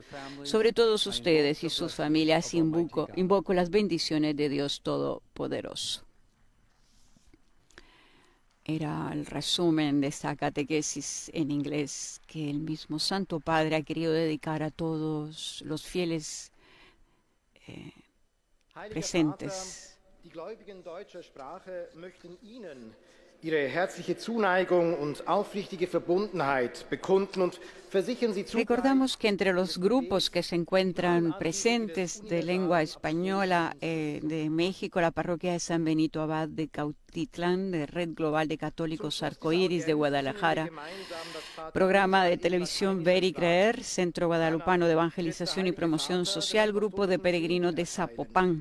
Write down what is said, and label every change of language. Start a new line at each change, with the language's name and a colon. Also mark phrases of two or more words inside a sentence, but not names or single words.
Spanish: Sobre todos ustedes y sus familias invoco las bendiciones de Dios Todopoderoso. Era el resumen de esta catequesis en inglés que el mismo Santo Padre ha querido dedicar a todos los fieles presentes.
German: Die Gläubigen deutscher Sprache möchten Ihnen ihre herzliche Zuneigung und aufrichtige Verbundenheit bekunden und versichern Sie zugleich.
Spanish: Recordamos que entre los grupos que se encuentran presentes de lengua española de México, la parroquia de San Benito Abad de Cautitlán, de Red Global de Católicos Arcoíris de Guadalajara, programa de televisión Ver y Creer, Centro Guadalupano de Evangelización y Promoción Social, grupo de peregrinos de Zapopan.